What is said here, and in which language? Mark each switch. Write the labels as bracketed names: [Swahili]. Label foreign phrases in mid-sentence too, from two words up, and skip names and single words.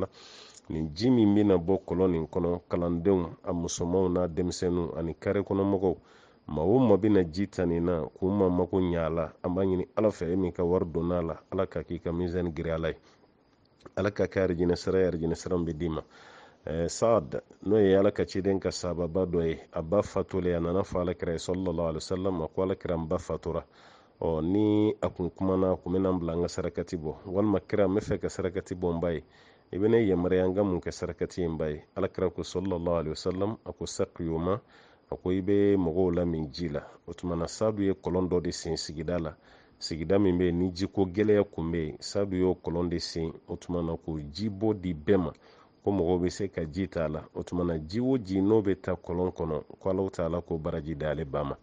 [Bambara] Nin ji min bɛna bɔ kɔlɔn nin kɔnɔ, kalandenw, a musomanw n'a denmisɛnninw ani kare kɔnɔ mɔgɔw, maa o maa bɛna ji ta nin na k'u ma mako ɲɛ a la, an b'a ɲini Ala fɛ, e min ka wari donna a la, Ala ka k'i ka mizani giri Ala ye. Ala ka kɛ arijinɛ sara ye, arijinɛ sara min bɛ d'i ma. Saad, n'o ye Ala ka ciden ka sababa dɔ ye, a ba fatulen, a nana fɔ Alakira ye [Arabic] صلى الله عليه وسلم, [Bambara] a ko Alakira n ba fatura. Ni a kun kumana, a kun bɛna bila an ka sarakati bɔ, walima kira n bɛ fɛ ka sarakati bɔ n ba ye, i bɛ ne yamaruya n ka mun kɛ sarakati ye n ba ye. Alakira ko [Arabic] صلى الله عليه وسلم, [Bambara] a ko saqiyuma, a ko i bɛ mɔgɔw la min ji la. O tumana Saadu ye kɔlɔn dɔ de sen sigida la, sigida min bɛ yen ni jiko gɛlɛya kun bɛ yen, Saadu y'o kɔlɔn de sen, o tumana ko ji bɔ di bɛɛ ma, ko mɔgɔw bɛ se ka ji t'a la. O tumana ji o ji n'o bɛ taa kɔlɔn kɔnɔ, ko [Arabic] الله تعالى [Bambara] ko baraji d'ale ba ma.